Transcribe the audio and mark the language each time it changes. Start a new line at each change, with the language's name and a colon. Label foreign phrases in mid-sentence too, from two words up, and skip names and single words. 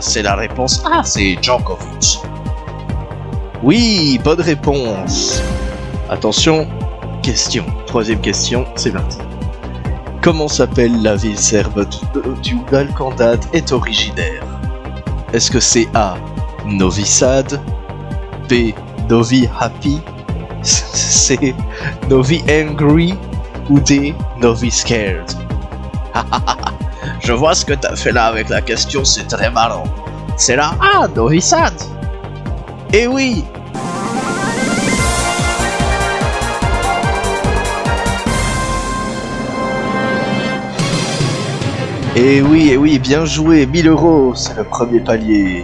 French: C'est la réponse A, c'est Djokovic. Oui, bonne réponse. Attention, question. Troisième question, c'est parti. Comment s'appelle la ville serbe du Balkandad est originaire? Est-ce que c'est A. Novi Sad, B. Novi Happy, C. Novi Angry ou D. Novi Scared? Je vois ce que t'as fait là avec la question, c'est très marrant. C'est la A, Novi Sad. Eh oui! Eh oui, bien joué, 1000 euros, c'est le premier palier.